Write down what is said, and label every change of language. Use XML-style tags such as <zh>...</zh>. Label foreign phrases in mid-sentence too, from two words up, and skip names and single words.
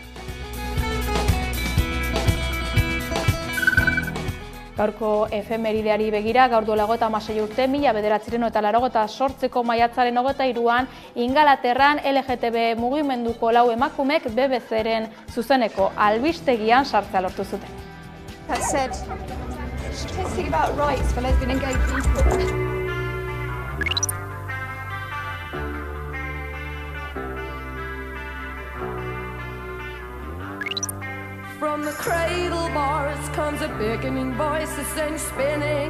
<eu>Gaurko efemerideari begira, gaur duela 56 urte, 1988ko maiatzaren 23an, Ingalaterran LGTB mugimenduko 4 emakumek BBC-ren zuzeneko albistegian sartzea lortu zuten.</eu> <en>From the cradle bars comes a beckoning voice that sends spinning.</en>